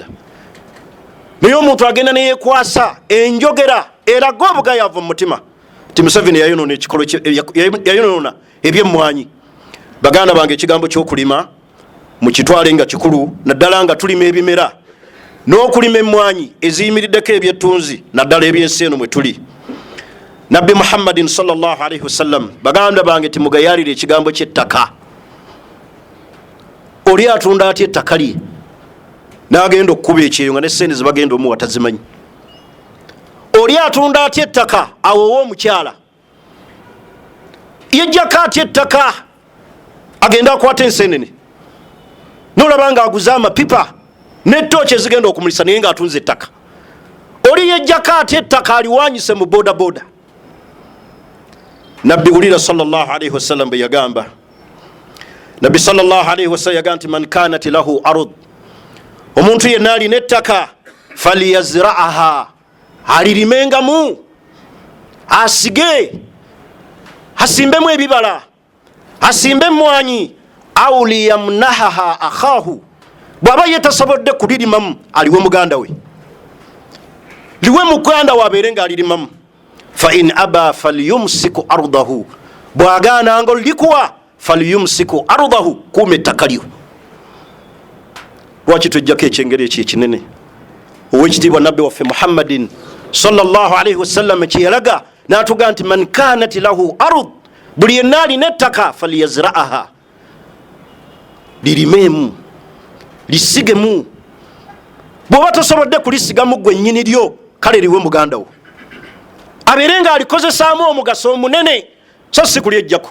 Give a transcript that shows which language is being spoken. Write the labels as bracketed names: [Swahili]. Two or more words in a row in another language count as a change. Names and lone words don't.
[Ganda] Naye omuntu agenda neyekwasa enjogera eraga obugayaavu mu mutima ti Museveni yayonoona ekikolo yayonoona ebyemmwanyi. Baganda bange, ekigambo ky'okulima mukitwale nga kikulu, naddala nga tulima ebimera n'okulima emmwanyi eziyimiriddeko ebyettunzi naddala ebyensi eno mwe tuli. [Arabic] Nabbi Muhammadin صلى الله عليه وسلم, [Ganda] baganda bange, timugayalire ekigambo ky'ettaka. Oli atunda atya ettaka lye n'agenda okukuba ekyeyo nga n'essente ze bagenda omuwa tazimanyi? Oli atunda atya ettaka awowa omukyala? Yejjako atya ettaka agenda akwata ensenene n'olaba nga aguza amapipa n'ettooki ezigenda okumulisa naye ng'atunze ettaka? Oli yejjako atya ettaka aliwanyise mu boda boda? Nabbi ulira [Arabic] صلى الله عليه وسلم [Ganda] bwe yagamba, Nabbi [Arabic] صلى الله عليه وسلم [Ganda] yagamba nti [Arabic] من كانت له أرض, [Ganda] omuntu yenna alina ettaka, falyazra'aha, alirimengamu, asige, asimbemu ebibala, asimbe emmwanyi, [Arabic] أو ليمنحها أخاه, [Ganda] bw'aba yetasobodde kulirimamu aliwe muganda we, liwe muganda we abeere nga alirimamu. [Arabic] فإن أبى فليمسك أرضه, [Ganda] bw'agaana nga olikuwa [Arabic] فليمسك أرضه, [Ganda] kuuma ettaka lyo. Lwaki tujjako ekyengero ekyo ekinene? Owekitiibwa nabbi waffe Muhammadin [Arabic] صلى الله عليه وسلم [Ganda] kyeyalaga n'atuga nti [Arabic] من كانت له أرض, [Ganda] buli yenna alina ettaka, falyazra'aha, lirimemu, lisigemu. Bw'oba tosobodde kulisigamu gwe nnyini lyo, kale liwe muganda wo abeere nga alikozesaamu omugaso omunene, so si kulyejjako.